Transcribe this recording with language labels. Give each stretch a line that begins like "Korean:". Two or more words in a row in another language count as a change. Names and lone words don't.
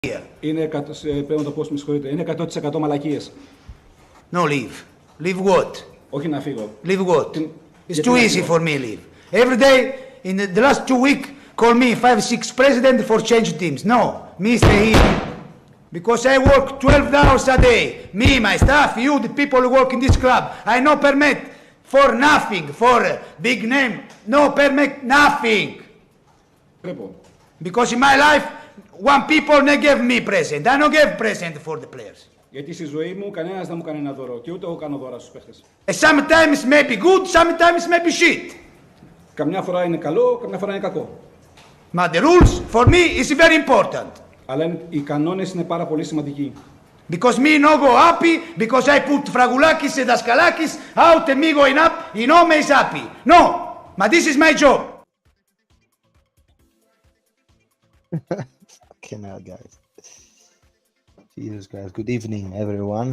Greek: Είναι, πρέπει να το πω, με συγχωρείτε, είναι 100% μαλακίες.
English: No, leave. Leave what?
Greek: Όχι να φύγω.
English: Leave what? It's too easy for me, leave. Every day, in the last 2 weeks, call me 5-6 president for change teams. No, me stay here. Because I work 12 hours a day. Me, my staff, you, the people who work in this club. I no permit for nothing, for big name. No permit nothing. Because in my life, one people they give me present. I don't give present for the players.
Greek: Γιατί στη ζωή μου κανένας δεν μου κάνει ένα δώρο και ούτε εγώ κάνω δώρα στους παίχτες.
English: Sometimes maybe good, sometimes maybe shit.
Greek: Καμιά φορά είναι καλό, καμιά φορά είναι κακό.
English: But the rules for me is very important.
Greek: Αλλά οι κανόνες είναι πάρα πολύ σημαντικοί.
English: Because me no go happy, because I put Fragulakis and Daskalakis out and me going up, you know me is happy. No, but this is my job. Fucking hell, guys. Jesus Christ. Good evening, everyone.